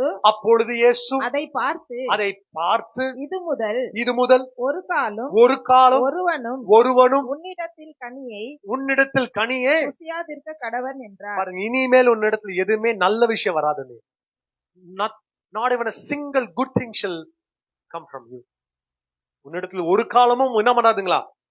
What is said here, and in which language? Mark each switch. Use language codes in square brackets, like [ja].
[ta] அப்பொழுது இயேசு அதை பார்த்து இது முதல் ஒரு காலம் ஒருவனும் உன்னிடத்தில் கனியை ருசியாதிருக்க கடவன் என்றார். பாருங்க, இனிமேல் உன்னிடத்தில் எதுவுமே நல்ல விஷயம் வராது. [en] Not even a single good thing shall come from you. [ta] உன்னிடத்தில் ஒரு காலமும் என்ன பண்ணாதுங்களா?